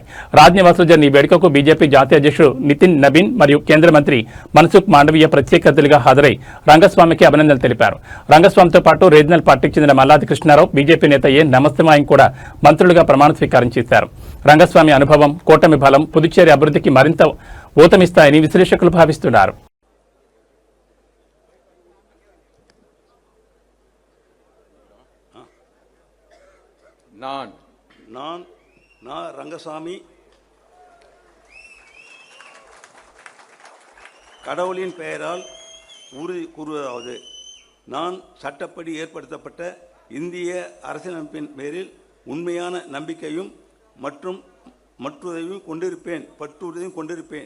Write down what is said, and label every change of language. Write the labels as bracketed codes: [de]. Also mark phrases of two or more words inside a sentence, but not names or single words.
[te] రాజ్నివాసంలో జరిగిన ఈ వేడుకకు బీజేపీ జాతీయ అధ్యక్షుడు నితిన్ నబీన్ మరియు కేంద్ర మంత్రి మన్సుఖ్ మాండవీయ ప్రత్యేక అతిథులుగా హాజరై రంగస్వామికి అభినందనలు తెలిపారు. రంగస్వామితో పాటు రీజనల్ పార్టీకి చెందిన మల్లాది కృష్ణారావు, బీజేపీ నేత ఏ నమస్తమాయం కూడా మంత్రులుగా ప్రమాణ స్వీకారం చేశారు. రంగస్వామి అనుభవం, కూటమి బలం పుదుచ్చేరి అభివృద్ధికి మరింత ఊతమిస్తాయని విశ్లేషకులు భావిస్తున్నారు. [ta] நான் ரங்கசாமி கடவுளின் பெயரால் உறுதி கூறுவதாவது, நான் சட்டப்படி ஏற்படுத்தப்பட்ட இந்திய அரசியலமைப்பின் பேரில் உண்மையான நம்பிக்கையும் மற்றும் மற்றுதையும் கொண்டிருப்பேன்.